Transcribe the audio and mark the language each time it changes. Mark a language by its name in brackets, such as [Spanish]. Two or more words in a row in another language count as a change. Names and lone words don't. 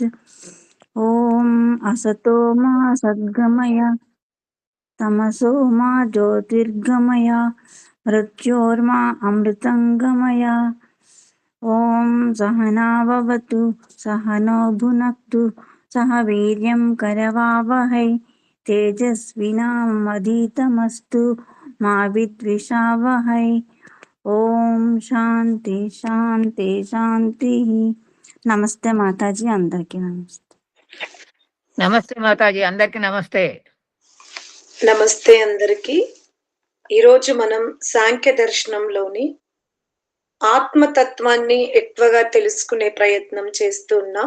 [Sanskrit] ॐ असतो मा सद्गमय तमसो मा ज्योतिर्गमय मृत्योर्मा अमृतङ्गमय। ॐ सहना भवतु सहनो भुनक्तु सह वीर्यं करवावहै तेजस्विनामधीतमस्तु मा विद्विषावहै। ఓం శాంతి శాంతి శాంతి. [Telugu] నమస్తే మాతాజీ, అందరికీ నమస్తే. నమస్తే మాతాజీ, అందరికి నమస్తే. నమస్తే అందరికి. ఈరోజు మనం సాంఖ్య దర్శనంలోని ఆత్మతత్వాన్ని ఎక్కువగా తెలుసుకునే ప్రయత్నం చేస్తూ ఉన్నాం.